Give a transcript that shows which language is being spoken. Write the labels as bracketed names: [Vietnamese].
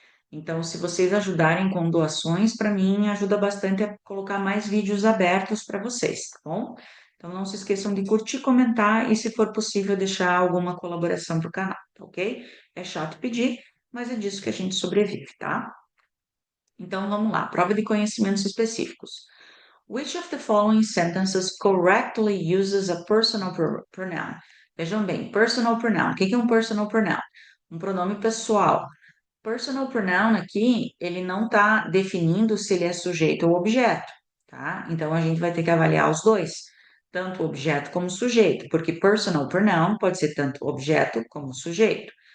[Portuguese] Então, se vocês ajudarem com doações, para mim ajuda bastante a colocar mais vídeos abertos para vocês, tá bom? Então, não se esqueçam de curtir, comentar e, se for possível, deixar alguma colaboração para o canal, tá ok? É chato pedir, mas é disso que a gente sobrevive, tá? Então, vamos lá. Prova de conhecimentos específicos. [English] Which of the following sentences correctly uses a personal pronoun? [Portuguese] Vejam bem, personal pronoun. O que é um personal pronoun? Um pronome pessoal. Personal pronoun aqui, ele não está definindo se ele é sujeito ou objeto, tá? Então, a gente vai ter que avaliar os dois, tanto objeto como sujeito, porque personal pronoun pode ser tanto objeto como sujeito.